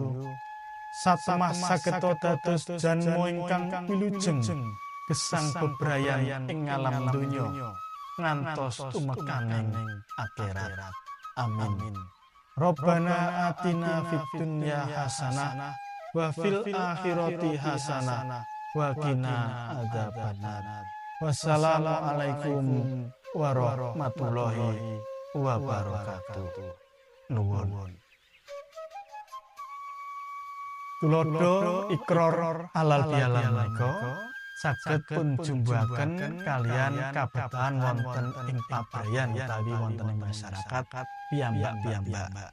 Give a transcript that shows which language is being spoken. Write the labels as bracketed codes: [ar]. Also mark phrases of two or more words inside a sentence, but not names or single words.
[jv] Satemah sageta dados janma ingkang wilujeng gesang bebrayan ing alam donya ngantos tumekaning akhirat. [ar] آمين. ربنا آتنا في الدنيا حسنة وفي الآخرة حسنة وقنا عذاب النار. والسلام عليكم ورحمة الله وبركاته. [jv] Nuwun. Tulodo iqrar halal bihalal menika saged pun jumbuhaken kalian kabetahan wonten ing pabrayan utawi wonten ing masyarakat piyambak-piyambak.